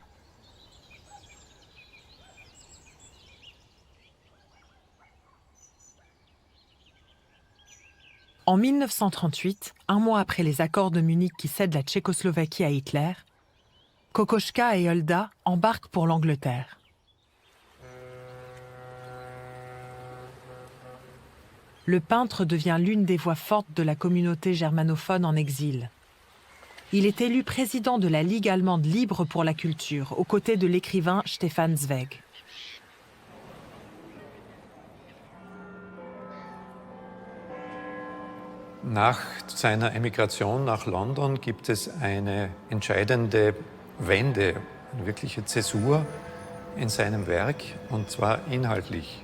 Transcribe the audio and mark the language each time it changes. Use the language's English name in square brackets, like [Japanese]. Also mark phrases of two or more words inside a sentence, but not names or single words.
[French] En 1938, un mois après les accords de Munich qui cèdent la Tchécoslovaquie à Hitler, Kokoschka et Hulda embarquent pour l'Angleterre. Le peintre devient l'une des voix fortes de la communauté germanophone en exil. Il est élu président de la Ligue allemande libre pour la culture, aux côtés de l'écrivain Stefan Zweig. [German] Nach seiner Emigration nach London gibt es eine entscheidende Wende, eine wirkliche Zäsur in seinem Werk, und zwar inhaltlich.